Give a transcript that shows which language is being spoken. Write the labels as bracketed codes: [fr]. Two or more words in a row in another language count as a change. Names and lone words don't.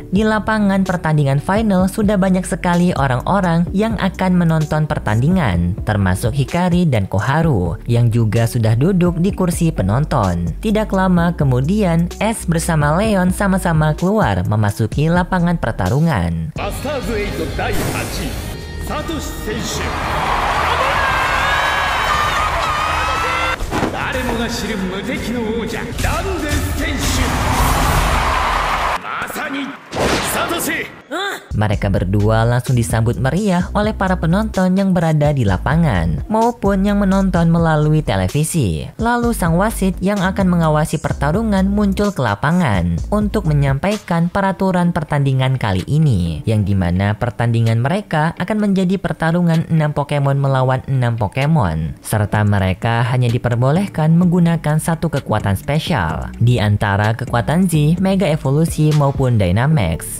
[id] Di lapangan pertandingan final sudah banyak sekali orang-orang yang akan menonton pertandingan, termasuk Hikari dan Koharu yang juga sudah duduk di kursi penonton. Tidak lama kemudian Ash bersama Leon sama-sama keluar memasuki lapangan pertarungan. [ja] Masters 8 第8位サトシ選手誰もが知る無敵の王者ランデス選手まさにサトシ [id] Mereka berdua langsung disambut meriah oleh para penonton yang berada di lapangan maupun yang menonton melalui televisi. Lalu sang wasit yang akan mengawasi pertarungan muncul ke lapangan untuk menyampaikan peraturan pertandingan kali ini, yang dimana pertandingan mereka akan menjadi pertarungan 6 Pokemon melawan 6 Pokemon, serta mereka hanya diperbolehkan menggunakan satu kekuatan spesial di antara kekuatan Z, Mega Evolusi maupun Dynamax.